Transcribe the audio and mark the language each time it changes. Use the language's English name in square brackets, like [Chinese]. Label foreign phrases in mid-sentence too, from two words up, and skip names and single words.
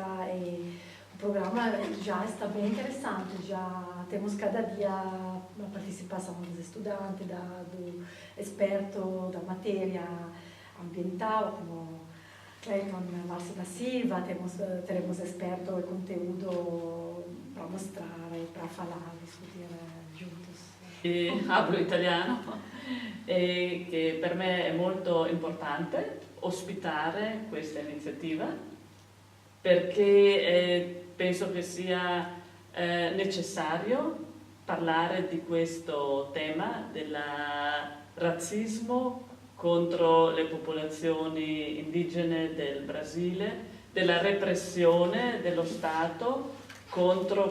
[Portuguese] E o programa já está bem interessante, já temos cada dia a participação dos estudantes, do experto da matéria ambiental, como Clayton Márcio da Silva, teremos experto e conteúdo para mostrar e para falar, discutir juntos. [Spanish] Hablo italiano, [Italian] che per me è molto importante ospitare questa iniziativa perché penso che sia necessario parlare di questo tema del razzismo contro le popolazioni indigene del Brasile, della repressione dello Stato contro